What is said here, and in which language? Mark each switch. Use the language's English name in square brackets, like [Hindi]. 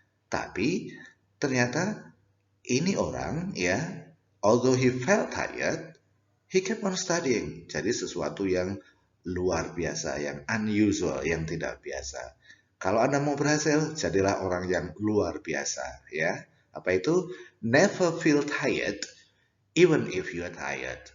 [Indonesian] Tapi ternyata ini orang ya, [English] although he felt tired, he kept on studying. [Indonesian] Jadi sesuatu yang luar biasa, yang unusual, yang tidak biasa. Kalau Anda mau berhasil, jadilah orang yang luar biasa, ya. Apa itu? [English] Never feel tired, even if you are tired.